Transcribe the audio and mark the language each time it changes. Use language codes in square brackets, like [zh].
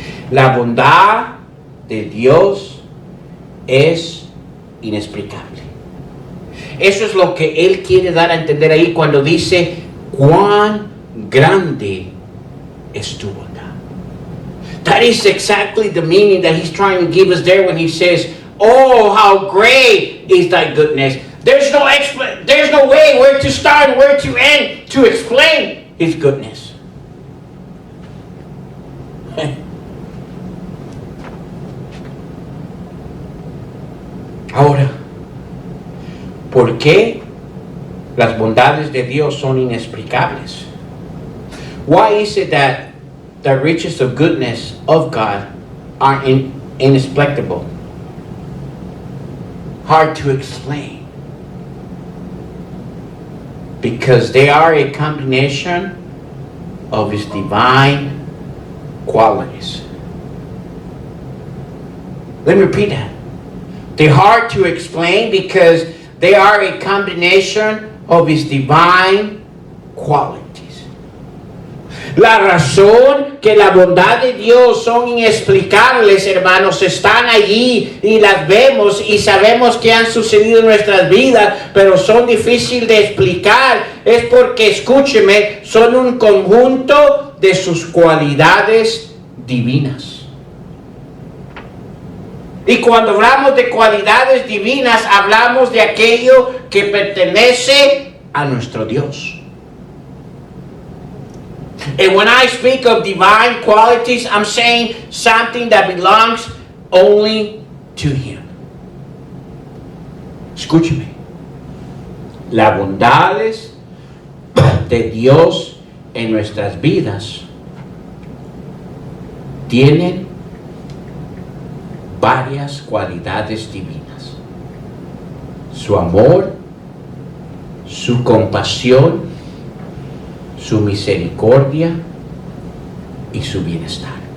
[es] La bondad de Dios es inexplicable. Eso es lo que Él quiere dar a entender ahí cuando dice, cuán grande es tu bondad. [en] That is exactly the meaning that He's trying to give us there when He says, oh, how great is thy goodness. There's no way where to start, where to end to explain His goodness. [es] Ahora, ¿por qué las bondades de Dios son inexplicables? [en] Why is it that the riches of goodness of God are inexplicable? Hard to explain. Because they are a combination of His divine qualities. Let me repeat that. They're hard to explain because they are a combination of His divine qualities. [es] La razón que la bondad de Dios son inexplicables, hermanos, están allí y las vemos y sabemos que han sucedido en nuestras vidas, pero son difíciles de explicar. Es porque, escúcheme, son un conjunto de sus cualidades divinas. Y cuando hablamos de cualidades divinas, hablamos de aquello que pertenece a nuestro Dios. [en] And when I speak of divine qualities, I'm saying something that belongs only to Him. [es] Escúcheme. Las bondades de Dios en nuestras vidas tienen varias cualidades divinas. Su amor, su compasión, su misericordia y su bienestar.